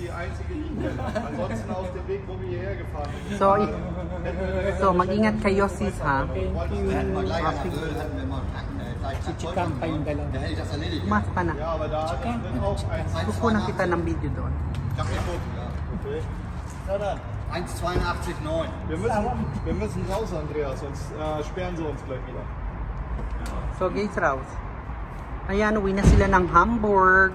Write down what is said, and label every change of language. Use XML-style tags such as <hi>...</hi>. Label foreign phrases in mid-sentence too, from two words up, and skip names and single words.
<tl>So mag-ingat kayo sis ha. Chichikang pa yung dalawa. Mas pa na. Kukunan kita ng video doon. 1,82,9.</tl> <de>Wir müssen raus, Andreas, sonst sperren sie uns gleich wieder.</de> <en>So guys, raus.</en> <tl>Ayan, uwi na sila ng Hamburg.</tl>